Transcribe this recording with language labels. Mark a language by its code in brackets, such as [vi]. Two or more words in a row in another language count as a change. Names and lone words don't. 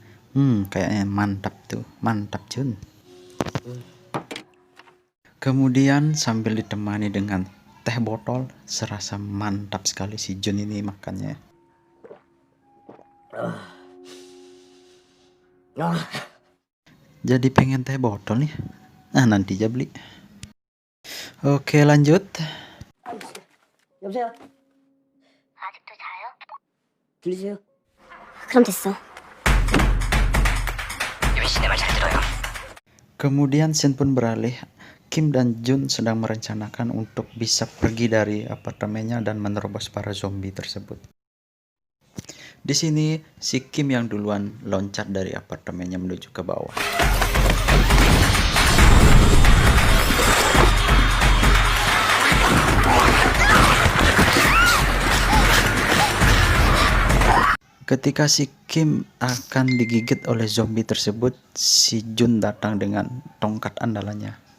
[id] Kayaknya mantap tuh, mantap Jun. Kemudian sambil ditemani dengan teh botol, serasa mantap sekali si Jun ini makannya. Jadi pengen teh botol nih. Nanti aja beli. Oke, lanjut. [ko] 여보세요? 아직도 자요? 들리세요? 그럼 됐어. 유빈씨 내 말 잘 들어요. [id] Kemudian scene pun beralih. Kim dan Jun sedang merencanakan untuk bisa pergi dari apartemennya dan menerobos para zombie tersebut. Di sini si Kim yang duluan loncat dari apartemennya menuju ke bawah. Ketika si Kim akan digigit oleh zombie tersebut, si Jun datang dengan tongkat andalannya.